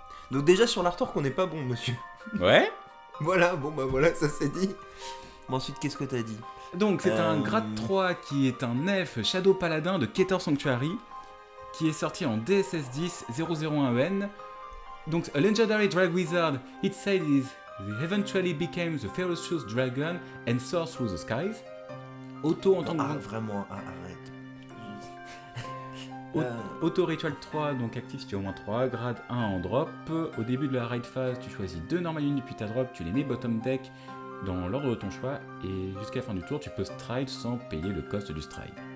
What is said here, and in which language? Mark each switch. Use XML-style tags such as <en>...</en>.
<fr>Donc déjà sur l'artwork on n'est pas bon, monsieur. Ouais. Voilà, bon bah voilà, ça c'est dit. Bon, ensuite qu'est-ce que t'as dit? Donc c'est un grade 3 qui est un elfe Shadow Paladin de Keter Sanctuary qui est sorti en DSS 10 001EN.</fr> <en>Donc a legendary drag wizard, it said he eventually became the ferocious dragon and soared through the skies.</en> <fr>Auto en tant que vraiment, arrête. Auto Ritual 3, donc actif si tu as au moins 3, grade 1 en drop. Au début de la raid phase, tu choisis 2 normal units puis ta drop, tu les mets bottom deck dans l'ordre de ton choix, et jusqu'à la fin du tour, tu peux stride sans payer le cost du stride.</fr>